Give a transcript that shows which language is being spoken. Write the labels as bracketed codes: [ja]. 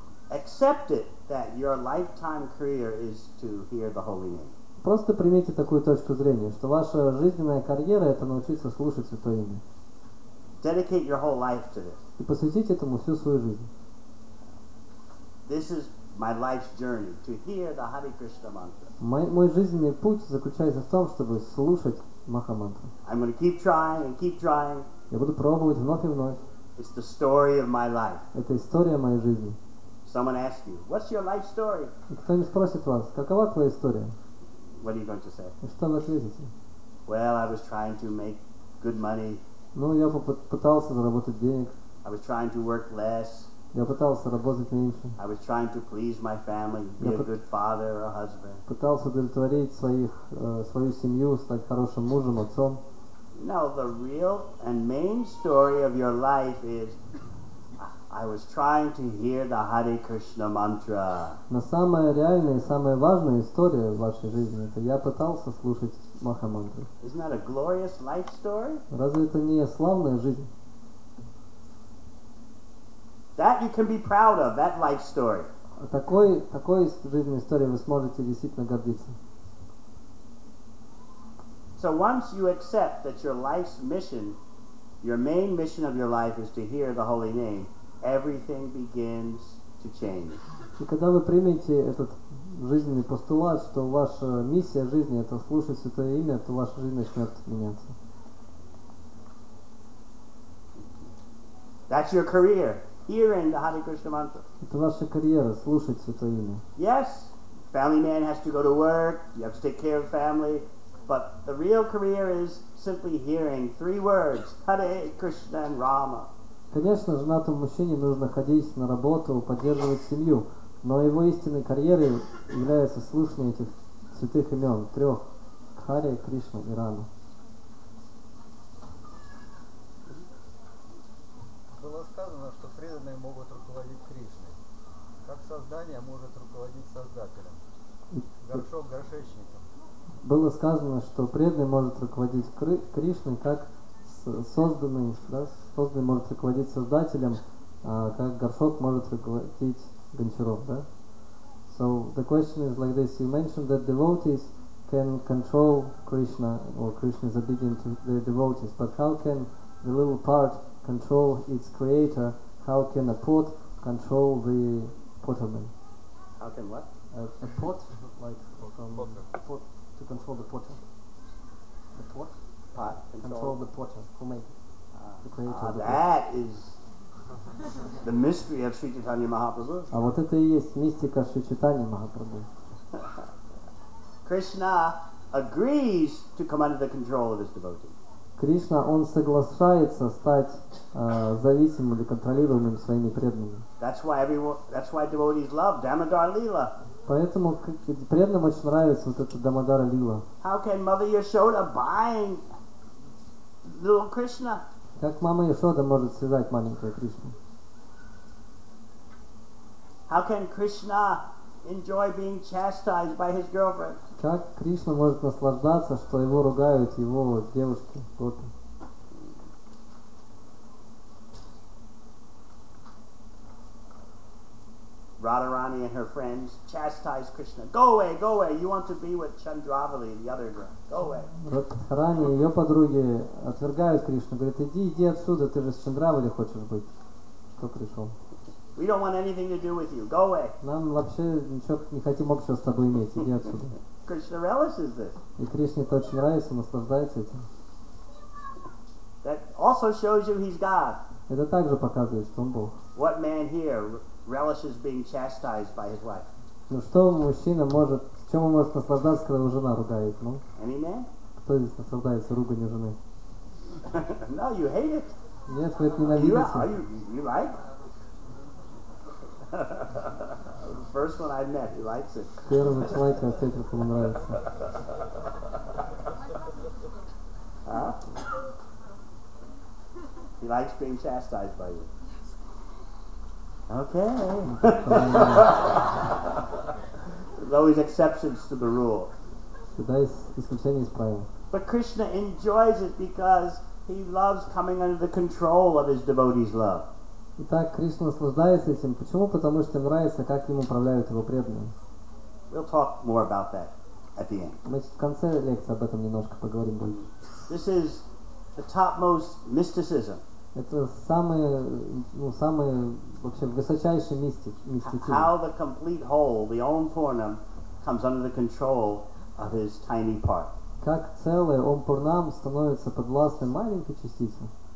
[en] Accept it that your lifetime career is to hear the holy name. [ru] Просто примите такую точку зрения, что ваша жизненная карьера — это научиться слушать Святое Имя. [en] Dedicate your whole life to this. [ru] И посвятить этому всю свою жизнь. [en] This is my life's journey, to hear the Hare Krishna mantra. [ru] Мой жизненный путь заключается в том, чтобы слушать Махамантру. [en] I'm going to keep trying and keep trying. [ru] Я буду пробовать вновь и вновь. [en] It's the story of my life. [ru] Это история моей жизни. [en] Someone asks you, what's your life story? [ru] И кто-нибудь спросит вас, какова твоя история? [en] What are you going to say? [ru] И что вы ответите? [en] Well, I was trying to make good money. [ru] Ну, я пытался заработать денег. [en] I was trying to work less. [ru] Я пытался работать меньше. [en] I was trying to please my family, be a good father or a husband. [ru] Пытался удовлетворить свою семью, стать хорошим мужем, отцом. [en] No, the real and main story of your life is I was trying to hear the Hare Krishna mantra. [ru] Но самая реальная и самая важная история в вашей жизни — это я пытался слушать Махамантру. [en] Isn't that a glorious life story? [ru] Разве это не славная жизнь? [en] That you can be proud of, that life story. [ru] Такой жизненной историей вы сможете действительно гордиться. [en] So once you accept that your life's mission, your main mission of your life is to hear the holy name, everything begins to change. [ru] И когда вы примете этот жизненный постулат, что ваша миссия жизни — это слушать Святое Имя, то ваша жизнь начнет меняться. [en] That's your career, hearing the Hare Krishna mantra. [ru] Это ваша карьера — слушать Святое Имя. [en] Yes, family man has to go to work, you have to take care of family, but the real career is simply hearing 3 words, Hare Krishna and Rama. [ru] Конечно, женатому мужчине нужно ходить на работу, поддерживать семью, но его истинной карьерой является слушание этих святых имен, 3: Харе, Кришна и Рама. Было сказано, что преданные могут руководить Кришной. Как создание может руководить Создателем? Горшок горшечником. Было сказано, что преданный может руководить Кришной, как созданный может руководить Создателем, как горшок может руководить гончаром, да? [en] So the question is like this: you mentioned that devotees can control Krishna, or Krishna is obedient to the devotees, but how can the little part control its creator? How can a pot control the potterman? How can what? A pot, like from pot, to control the potter. The pot? Pot Control the potter, who made it. The creator of the pot. That is the mystery of Sri Chaitanya Mahaprabhu. [ru] А вот это и есть мистика Шри Чайтаньи Махапрабху. [en] Krishna agrees to come under the control of his devotees. [ru] Кришна, он соглашается стать зависимым или контролируемым своими преданными. [en] That's why devotees love Damodar Leela. [ru] Поэтому преданным очень нравится вот эта Дамодара Лила. [en] How can Mother Yashoda bind little Krishna? [ru] Как мама Яшода может связать маленького Кришну? [en] How can Krishna enjoy being chastised by his girlfriend? [ru] Как Кришна может наслаждаться, что его ругают его девушки, гопи? [en] Radharani and her friends chastise Krishna. Go away, you want to be with Chandravali, the other girl. Go away. [ru] Радхарани и ее подруги отвергают Кришну, говорят: иди отсюда, ты же с Чандравали хочешь быть. Что пришел? [en] We don't want anything to do with you. Go away. [ru] Нам вообще ничего не хотим общего с тобой иметь, иди отсюда. [en] Krishna relishes this. [ru] И Кришне это очень нравится, наслаждается этим. [en] That also shows you he's God. [ru] Это также показывает, что он Бог. [en] What man here relishes being chastised by his wife? [ru] Ну что мужчина может, чем он может наслаждаться, когда его жена ругает? Ну? [en] Any man? [ru] Кто здесь наслаждается руганью жены? [en] No, you hate it. [ru] Нет, вы это ненавидите. [en] You like? The first one I met, he likes it. [ru] Первого человека я встретил, кому нравится. Huh? [en] He likes being chastised by you. Okay. There's always exceptions to the rule. [ru] Всегда есть исключение из правил. [en] But Krishna enjoys it because he loves coming under the control of his devotees' love. [ru] Итак, Кришна наслаждается этим. Почему? Потому что нравится, как им управляют его преданные. [en] We'll talk more about that at the end. [ru] Мы в конце лекции об этом немножко поговорим больше. [en] This is the topmost mysticism. [ru] Это самый вообще высочайший мистицизм. [en] How the complete whole, the Om Purnam, comes under the control of his tiny part. [ru] Как целое Ом Пурнам становится подвластным маленькой частице.